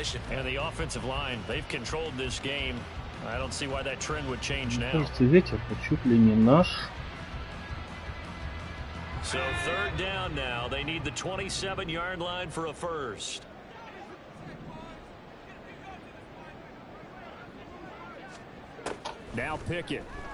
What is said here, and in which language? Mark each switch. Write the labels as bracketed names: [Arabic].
[English] And the offensive line, they've controlled this game. I don't see why that trend would change now. [Russian] Мне кажется, ветер чуть ли не наш. [English] So third down now. They need the 27-yard line for a first. Now Pickett.